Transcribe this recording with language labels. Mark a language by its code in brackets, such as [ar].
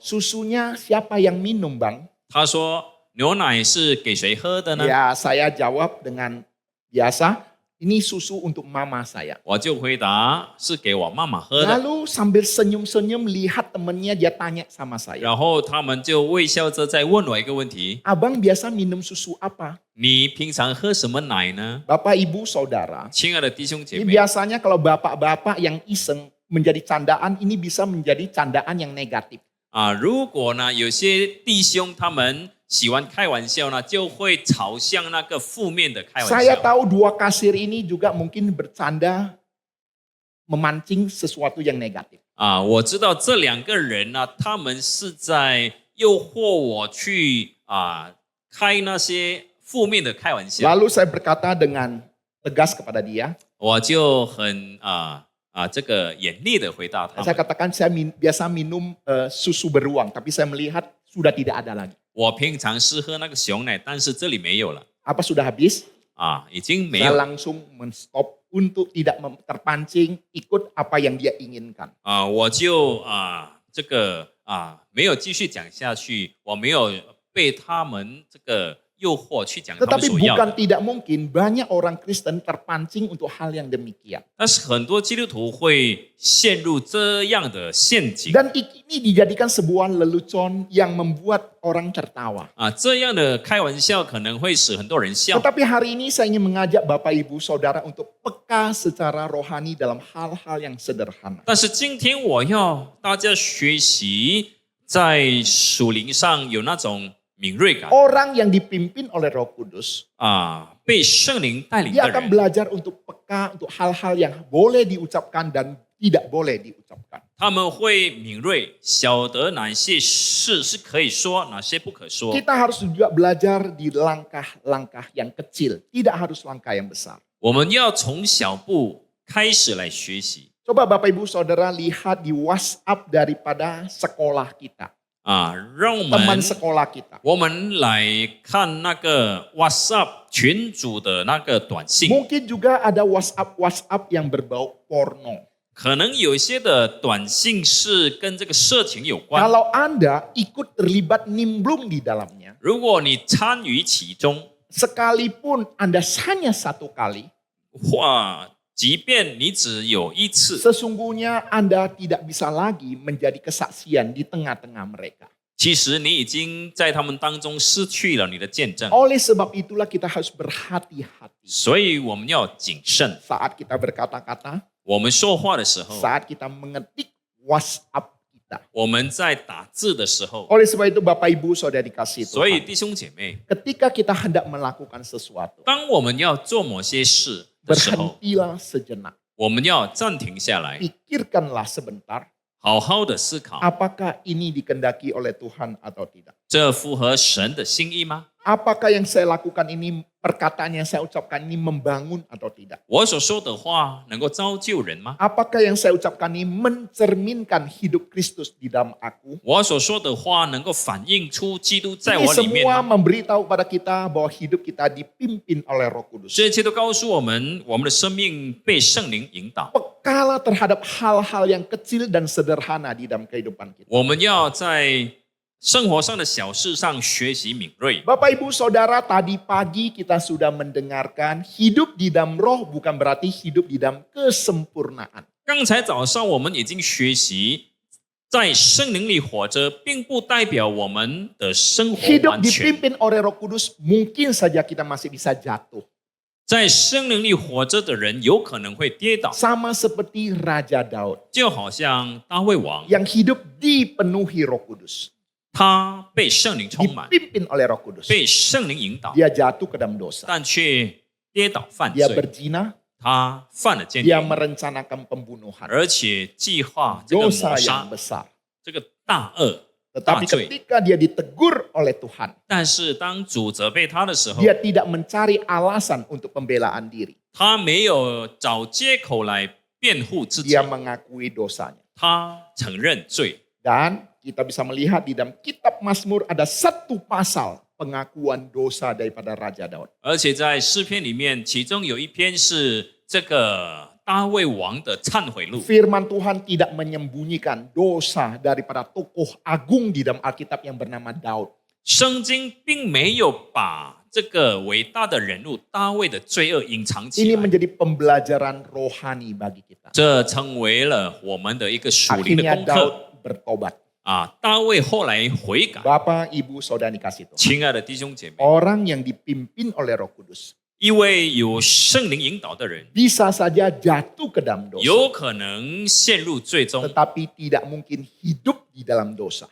[id] susunya siapa yang minum bang? [zh] 他说牛奶是给谁喝的呢？ [id] Ya saya jawab dengan biasa, ini susu untuk mama saya. [zh] 我就回答是给我妈妈喝的。 [id] Lalu sambil senyum-senyum lihat temannya, dia tanya sama saya, [zh] 然后他们就微笑着在问我一个问题： [id] abang biasa minum susu apa? [zh] 你平常喝什么奶呢？ [id] Bapak ibu saudara, [zh] 亲爱的弟兄姐 [id] ini [zh] 妹， [id] biasanya kalau bapak-bapak yang iseng menjadi candaan, ini bisa menjadi candaan yang negatif. [zh] 如果呢有些弟兄他们喜欢开玩笑呢，就会朝向那个负面的开玩 [id] Saya [zh] 笑。 [id] tahu 2 kasir ini juga mungkin bercanda memancing sesuatu yang negatif. [zh] 我知道这两个人呢，他们是在诱惑我去开那些负面的开玩笑。 [id] Lalu saya berkata dengan tegas kepada dia, [zh] 我就很这个严厉的回答他 [id] saya [zh] 们。 [id] katakan saya biasa minum susu beruang, tapi saya melihat sudah tidak ada lagi. [zh] 我平常是喝那个熊奶，但是这里没有了 [id] Apa sudah habis? [zh] 已经没 [id] Saya [zh] 有。 [id] langsung menstop untuk tidak terpancing ikut apa yang dia inginkan. [zh] 我就这个没有继续讲下去，我没有被他们这个诱惑去讲他们 [id] Tetapi [zh] 所要 [id] bukan tidak mungkin banyak orang Kristen terpancing untuk hal yang demikian. [zh] 但是很多基督徒会陷入这样的陷阱 [id] Dan ini dijadikan sebuah lelucon yang membuat orang tertawa. [zh] 这样的开玩笑可能会使很多人笑。 [id] Tetapi hari ini saya ingin mengajak Bapak Ibu Saudara untuk peka secara rohani dalam hal-hal yang sederhana. [zh] 但是今天我要大家学习在属灵上有那种敏锐感 [id] Orang yang dipimpin oleh Roh Kudus, [zh] 被圣灵带领 [id] dia [zh] 的 [id] akan [zh] 人， [id] belajar untuk peka untuk hal-hal yang boleh diucapkan dan tidak boleh diucapkan. [zh] 他们会敏锐，晓得哪些事是可以说，哪些不可说。 [id] Kita harus juga belajar di langkah-langkah yang kecil, tidak harus langkah yang besar. [zh] 我们要从小步开始来学习 [id] Coba Bapak Ibu Saudara lihat di WhatsApp daripada sekolah kita, [zh] 让我 [id] teman [zh] 们 [id] sekolah kita. [zh] 我们来看那个 WhatsApp 群组的那个短信， [id] Mungkin juga ada WhatsApp yang berbau porno. [zh] 可能有一些的短信是跟这个色情有关。 [id] Kalau Anda ikut terlibat nimbrung di dalamnya, [zh] 如果你参与其中， [id] sekalipun Anda hanya satu kali, [zh] 哇，即便你只有一次， [id] sesungguhnya Anda tidak bisa lagi menjadi kesaksian di tengah-tengah mereka. [zh] 其实你已经在他们当中失去了你的见证。 [id] Oleh sebab itulah kita harus berhati-hati [zh] 所以我们要谨慎。 [id] saat kita berkata-kata, [zh] 我们说话的时候， [id] saat kita mengetik WhatsApp kita. [zh] 我们在打字的时候， [id] Oleh sebab itu Bapak Ibu Saudara dikasihi [zh] 所以 [id] Tuhan, [zh] 弟兄姐妹， [id] ketika kita hendak melakukan sesuatu, [zh] 当我们要做某些事的时候， [id] berhentilah sejenak. [zh] 我们要暂停下来， [id] Pikirkanlah sebentar, [zh] 好好的思考， [id] apakah ini dikehendaki oleh Tuhan atau tidak. [zh] 这符合神的心意吗？ [id] Apakah yang saya lakukan ini, perkataan yang saya ucapkan ini membangun atau tidak. [zh] 我所说的话能够造就人吗？ [id] Apakah yang saya ucapkan ini mencerminkan hidup Kristus di dalam aku. [zh] 我所说的话能够反映出基督在 [id] Ini [zh] 我里面 [id] semua [zh] 吗？ [id] memberitahu pada kita bahwa hidup kita dipimpin oleh Roh Kudus. [zh] 这一切都告诉我们，我们的生命被圣灵引导。 [id] Pekala terhadap hal-hal yang kecil dan sederhana di dalam kehidupan kita. [zh] 我们要在生活上的小事上学习敏锐。 [id] Bapak Ibu Saudara, tadi pagi kita sudah mendengarkan hidup di dalam roh bukan berarti hidup di dalam kesempurnaan. [zh] 刚才早上我们已经学习，在圣灵里活着，并不代表我们的生活 [id] Hidup [zh] 完全。 [id] dipimpin oleh Roh Kudus, mungkin saja kita masih bisa jatuh. [zh] 在圣灵里活着的人有可能会跌倒， [id] Sama seperti Raja Daud [zh] 就好像大卫王， [id] yang hidup dipenuhi Roh Kudus. [zh] 他被圣灵充满， [id] Dipimpin oleh Roh Kudus. [zh] 被圣灵引导， [id] Dia jatuh ke dalam dosa. [zh] 但却跌倒犯 [id] Dia [zh] 罪。 [id] berzina, [zh] 他犯了奸 [id] dia [zh] 淫， [id] merencanakan pembunuhan. [zh] 而且计划这个 [id] Dosa [zh] 谋 [id] yang [zh] 杀， [id] besar. [zh] 这个大恶。 [id] Tetapi Taat. ketika dia ditegur oleh Tuhan, [zh] 但是当主责备他的时候， [id] dia tidak mencari alasan untuk pembelaan diri. [zh] 他没有找借口来辩护自己， [id] Dia mengakui dosanya. [zh] 他承认罪。 [id] Dan kita bisa melihat di dalam kitab Mazmur ada satu pasal pengakuan dosa daripada Raja Daud. [zh] 而且在诗篇里面，其中有一篇是这个大卫王的忏悔录。 [id] Firman Tuhan tidak menyembunyikan dosa daripada tokoh agung di dalam Alkitab yang bernama Daud. [zh] 圣经并没有把这个伟大的人物大卫的罪恶隐藏起 [id] Ini [zh] 来， [id] menjadi pembelajaran rohani bagi kita. [zh] 这成为了我们的一个属灵的 [id] Akhirnya [zh] 功课 [id] Daud bertobat. [zh] 啊！大卫后来悔改， [id] Bapak, Ibu, Saudara dikasih Tuhan. [zh] 亲爱的弟兄姐妹， [id] Orang yang dipimpin oleh Roh Kudus [zh] 一位有圣灵引导的人， [id] bisa saja jatuh ke dalam dosa, [zh] 有可能陷入罪中， [id] tetapi tidak mungkin hidup di dalam dosa.